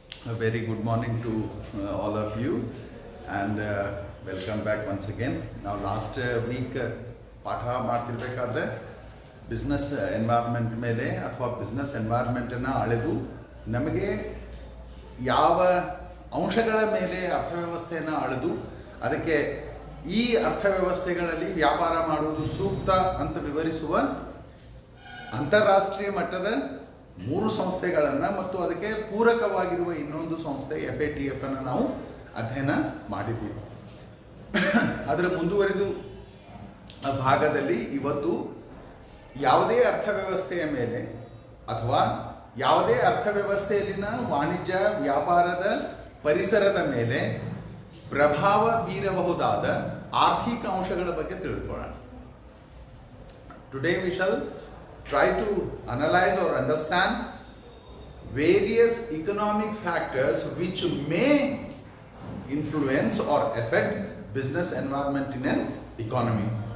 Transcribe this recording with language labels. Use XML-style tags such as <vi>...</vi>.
<en>A very good morning to all of you and welcome back once again. Now last week</en> <kn>ಪಾಠ ಮಾಡ್ತಿರ್ಬೇಕಾದ್ರೆ business environment ಮೇಲೆ ಅಥವಾ business ಎನ್ವೈರ್ಮೆಂಟನ್ನು ಅಳೆದು ನಮಗೆ ಯಾವ ಅಂಶಗಳ ಮೇಲೆ ಅರ್ಥವ್ಯವಸ್ಥೆಯನ್ನು ಅಳೆದು ಅದಕ್ಕೆ ಈ ಅರ್ಥವ್ಯವಸ್ಥೆಗಳಲ್ಲಿ ವ್ಯಾಪಾರ ಮಾಡುವುದು ಸೂಕ್ತ ಅಂತ ವಿವರಿಸುವ ಅಂತಾರಾಷ್ಟ್ರೀಯ ಮಟ್ಟದ 3 ಸಂಸ್ಥೆಗಳನ್ನು ಮತ್ತು ಅದಕ್ಕೆ ಪೂರಕವಾಗಿರುವ ಇನ್ನೊಂದು ಸಂಸ್ಥೆ FATF ಅನ್ನು ನಾವು ಅಧ್ಯಯನ ಮಾಡಿದ್ದೀವಿ. ಅದರ ಮುಂದುವರಿದು ಭಾಗದಲ್ಲಿ ಇವತ್ತು ಯಾವುದೇ ಅರ್ಥವ್ಯವಸ್ಥೆಯ ಮೇಲೆ ಅಥವಾ ಯಾವುದೇ ಅರ್ಥವ್ಯವಸ್ಥೆಯಲ್ಲಿನ ವಾಣಿಜ್ಯ ವ್ಯಾಪಾರದ ಪರಿಸರದ ಮೇಲೆ ಪ್ರಭಾವ ಬೀರಬಹುದಾದ ಆರ್ಥಿಕ ಅಂಶಗಳ ಬಗ್ಗೆ ತಿಳಿದುಕೊಳ್ಳೋಣ.</kn> <en>Today we shall try to analyze or understand various economic factors which may influence or affect business environment in an economy.</en>